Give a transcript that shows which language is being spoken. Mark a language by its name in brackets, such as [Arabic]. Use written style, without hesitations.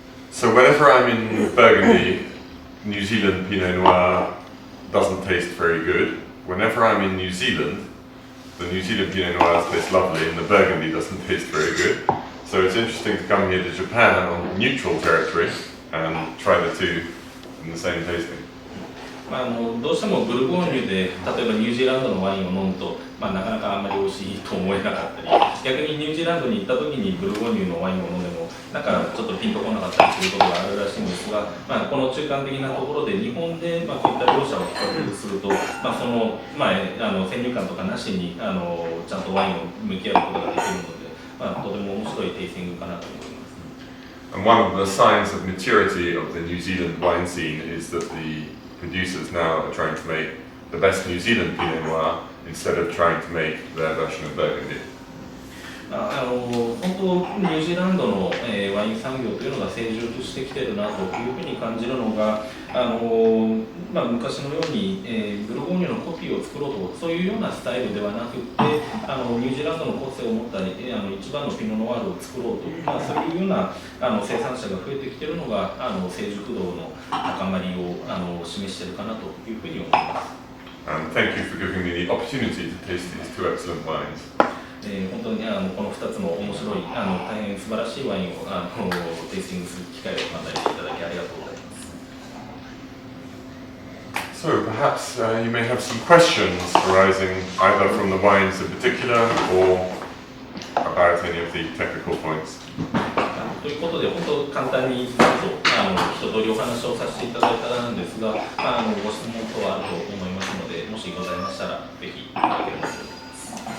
[English] So whenever I'm in Burgundy, New Zealand Pinot Noir doesn't taste very good. Whenever I'm in New Zealand, the New Zealand Pinot Noirs taste lovely and the Burgundy doesn't taste very good. So it's interesting to come here to Japan on neutral territory and try the two in the same tasting. [Japanese] どうしてもブルゴーニュで例えばニュージーランドのワインを飲むと、なかなかあんまり美味しいと思えなかったり、逆にニュージーランドに行った時にブルゴーニュのワインを飲んでもなんかちょっとピンとこなかったりすることがあるらしいんですが、この中間的なところで日本で、こういった両者を比較すると、その、先入観とかなしにちゃんとワインを向き合うことができるので、とても面白いテイスティングかなと思います。 [English] And one of the signs of maturity of the New Zealand wine scene is that the producers now are trying to make the best New Zealand Pinot Noir instead of trying to make their version of Burgundy. [Japanese] 本当ニュージーランドの、ワイン産業というのが成熟してきているなというふうに感じるのが昔のように、ブルゴーニュのコピーを作ろうとそういうようなスタイルではなくてニュージーランドの個性を持った一番のピノノワールを作ろうという、そういうような生産者が増えてきているのが成熟度の高まりを示しているかなというふうに思います。 [English] And thank you for giving me the opportunity to taste these two excellent wines. [Japanese] 本当にこの2つの面白い大変素晴らしいワインをテイスティングする機会を与えていただきありがとうございます。 [English] So perhaps you may have some questions arising either from the wines in particular or about any of the technical points. [Japanese] ということで、本当簡単に一通りお話をさせていただいたんですが、ご質問等はあると思いますので、もしございましたら、ぜひいただければと思います。